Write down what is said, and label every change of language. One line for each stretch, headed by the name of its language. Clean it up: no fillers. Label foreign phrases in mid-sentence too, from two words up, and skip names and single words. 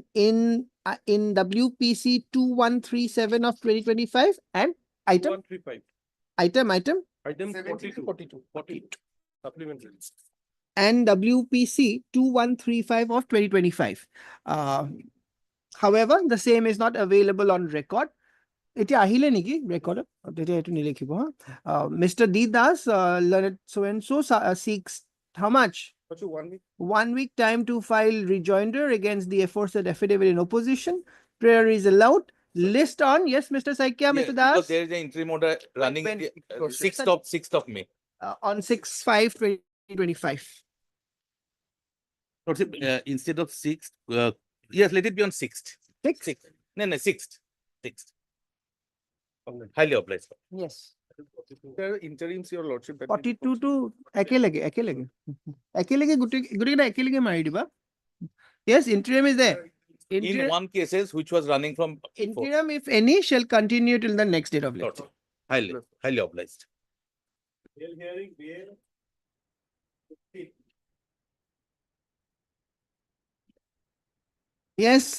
English: in WPC 2137 of 2025 and item 135. item Item 42. Supplementary. and WPC 2135 of 2025. However, the same is not available on record.
Assamese: এতিয়া আহিলে নেকি record? তেতিয়া এইটো নিলিখিব হা?
English: Mr. D. Das, learned so and so seeks how much? What's your 1 week? 1 week time to file rejoinder against the aforesaid affidavit in opposition. Prayer is allowed. List on, yes, Mr. Saikya, Yes, Mr. because Das, there is an interim order running when- the, 6th of May. on 6/5/2025. Lordship, instead of 6th, yes, let it be on 6th. 6? No, 6th. 6th. Highly obliged. Yes. Interims, Your Lordship. that is
Assamese: 42 to একেলগে গোটেইকেইটা একেলগে মাৰি দিবা.
English: Yes, interim is there. In Interim, one cases which was running from before. interim, if any, shall continue till the next date of lecture. Lordship, highly obliged. Yes,